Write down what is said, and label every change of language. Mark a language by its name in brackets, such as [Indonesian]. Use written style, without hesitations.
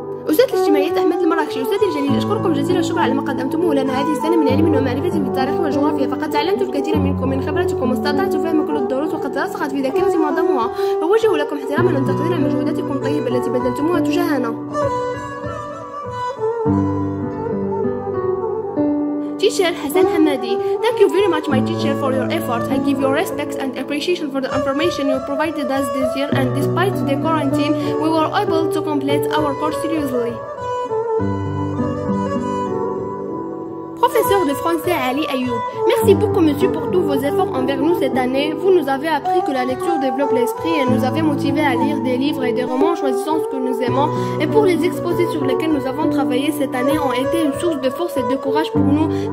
[Arabic] أستاذ الاجتماعيات أحمد المراكشي، أستاذي الجليل أشكركم جزيل الشكر على ما قدمتموه لنا هذه السنة من علم ومعرفة في التاريخ والجغرافيا، فقد تعلمت الكثير منكم من خبرتكم واستطعت فهم كل الدروس وقد رسخت في ذاكرتي معظمها، فوجه لكم احتراما وتقديرا لمجهوداتكم الطيبة التي بذلتموها تجاهنا. [English] Teacher Hassan Hamadi, thank you very much my teacher for your effort. I give you respect and appreciation for the information you provided us this year, and despite the quarantine, we were able to complete our course seriously. [French] Professeur de français Ali Ayoub, merci beaucoup monsieur pour tous vos efforts envers nous cette année. Vous nous avez appris que la lecture développe l'esprit et nous avez motivés à lire des livres et des romans choisissant ce que nous aimons. Et pour les exposés sur lesquels nous avons travaillé cette année ont été une source de force et de courage pour nous.